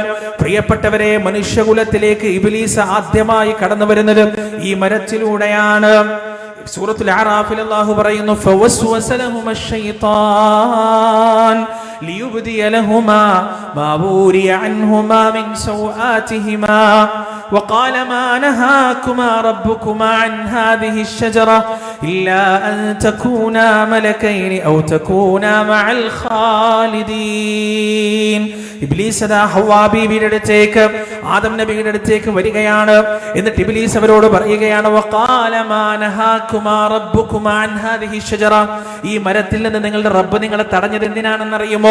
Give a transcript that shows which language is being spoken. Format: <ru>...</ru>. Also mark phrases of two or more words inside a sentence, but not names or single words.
<ml>പ്രിയപ്പെട്ടവരെ, മനുഷ്യകുലത്തിലേക്ക് ഇബ്ലീസ് ആദ്യമായി കടന്നു വരുന്നത് ഈ മരത്തിലൂടെയാണ്. സൂറത്തുൽ അറാഫിൽ അല്ലാഹു പറയുന്നു,</ml> <ar>فوسوس لهما الشيطان ليبدي لهما ما ووري عنهما من سوآتهما وقال ما نهاكما ربكما عن هذه الشجرة إلا أن تكونا ملكين أو تكونا مع الخالدين.</ar> <ml>ഇബ്ലീസ് ഹവ്വാ ബീവിയുടെ അടുത്തേക്ക് ആദം നബിയുടെ അടുത്തേക്ക് വരികയാണ്. എന്നിട്ട് ഇബ്ലീസ് അവരോട് പറയുകയാണ്,</ml> <ar>وقال ما نهاكما ربكما عن هذه الشجرة,</ar> <ml>ഈ മരത്തിൽ നിന്ന് നിങ്ങളുടെ റബ്ബ് നിങ്ങളെ തടഞ്ഞത് എന്തിനാണെന്നറിയുമോ?</ml>